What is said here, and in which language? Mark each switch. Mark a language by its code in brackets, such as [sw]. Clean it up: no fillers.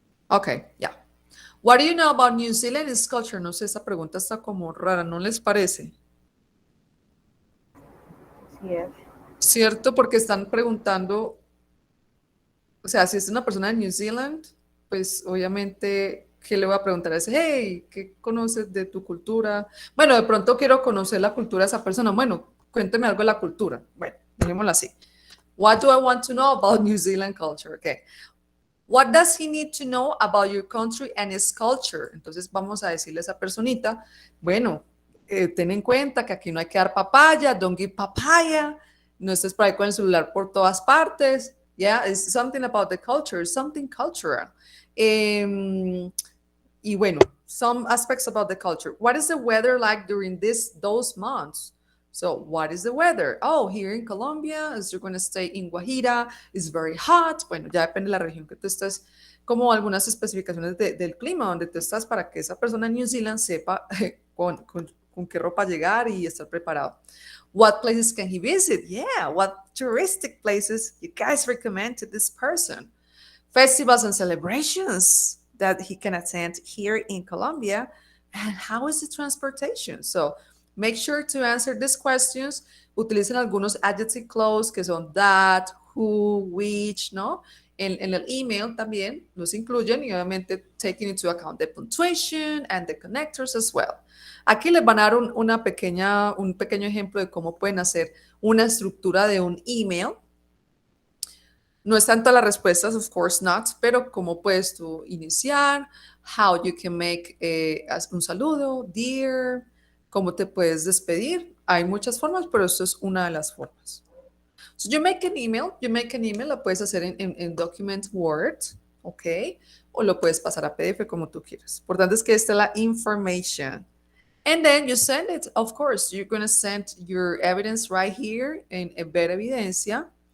[en] Okay, yeah. What do you know about New Zealand and its culture? [es] No sé, esa pregunta está como rara, ¿no les parece? [en] Yes. [es] ¿Cierto? Porque están preguntando, o sea, si es una persona de New Zealand, pues obviamente, ¿qué le voy a preguntar? Es, hey, ¿qué conoces de tu cultura? Bueno, de pronto quiero conocer la cultura de esa persona. Bueno, cuénteme algo de la cultura. Bueno, dejémoslo así. [en] What do I want to know about New Zealand culture? Okay. What does he need to know about your country and its culture? [es] Entonces vamos a decirle a esa personita, bueno, ten en cuenta que aquí no hay que dar papaya, [en] don't give papaya, [es] no estés por ahí con el celular por todas partes. [en] Yeah, it's something about the culture, something cultural. [es] Y bueno, [en] some aspects about the culture. What is the weather like during those months? So, what is the weather? Oh, here in Colombia, as you're going to stay in Guajira, it's very hot. [es] Bueno, ya depende de la región que tú estés, como algunas especificaciones del clima donde tú estás para que esa persona en New Zealand sepa con qué ropa llegar y estar preparado. [en] What places can he visit? Yeah, what touristic places you guys recommend to this person? Festivals and celebrations that he can attend here in Colombia. And how is the transportation? So make sure to answer these questions. [es] Utilicen algunos adjective clause que son that, who, which, ¿no? En el email también los incluyen y obviamente [en] taking into account the punctuation and the connectors as well. [es] Aquí les van a dar un pequeño ejemplo de cómo pueden hacer una estructura de un email. No es tanto las respuestas, [en] of course not, [es] pero cómo puedes tú iniciar, [en] how you can make [es] un saludo, dear, cómo te puedes despedir. Hay muchas formas, pero esto es una de las formas. [en] So you make an email, [es] lo puedes hacer en document Word, ¿ok? O lo puedes pasar a PDF como tú quieras. Importante es que esté la information. [en] And then you send it, of course, you're going to send your evidence right here [es] en ver evidencia.